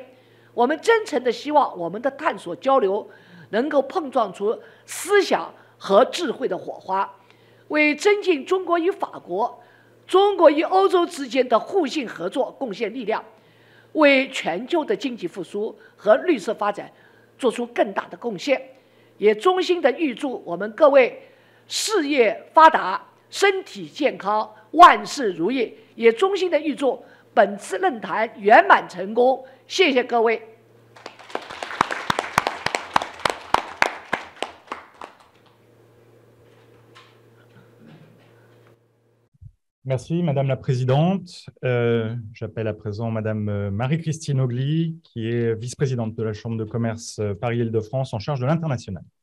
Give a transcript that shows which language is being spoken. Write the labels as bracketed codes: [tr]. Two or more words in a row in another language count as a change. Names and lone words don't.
[zh] 我们真诚地希望我们的探索交流能够碰撞出思想和智慧的火花，为增进中国与法国、中国与欧洲之间的互信合作贡献力量，为全球的经济复苏和绿色发展做出更大的贡献。也衷心地预祝我们各位事业发达、身体健康、万事如意，也衷心地预祝本次论坛圆满成功。谢谢各位。 [fr] Merci, Madame la Présidente. J'appelle à présent Madame Marie-Christine Ogli, qui est vice-présidente de la Chambre de commerce Paris-Île-de-France en charge de l'international.